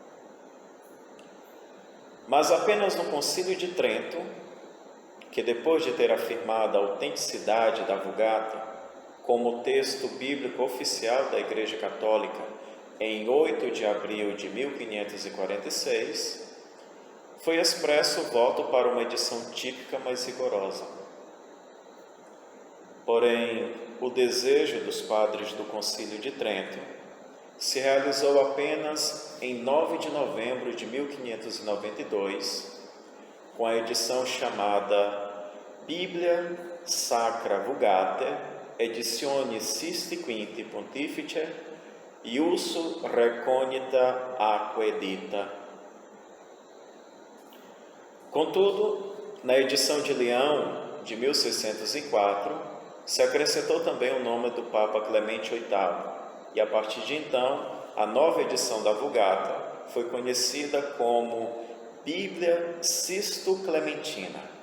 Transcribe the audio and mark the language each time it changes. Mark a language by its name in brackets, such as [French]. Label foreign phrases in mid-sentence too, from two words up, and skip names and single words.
[Portuguese] Mas apenas no Concílio de Trento, que depois de ter afirmado a autenticidade da Vulgata como texto bíblico oficial da Igreja Católica em 8 de abril de 1546, foi expresso o voto para uma edição típica mais rigorosa. Porém, o desejo dos padres do Concílio de Trento se realizou apenas em 9 de novembro de 1592, com a edição chamada Biblia Sacra Vulgata, Editione Sisti Quinti Pontifice, Iussu Reconita Aqua Edita. Contudo, na edição de Leão, de 1604, se acrescentou também o nome do Papa Clemente VIII, e a partir de então, a nova edição da Vulgata foi conhecida como Bíblia Sisto-Clementina.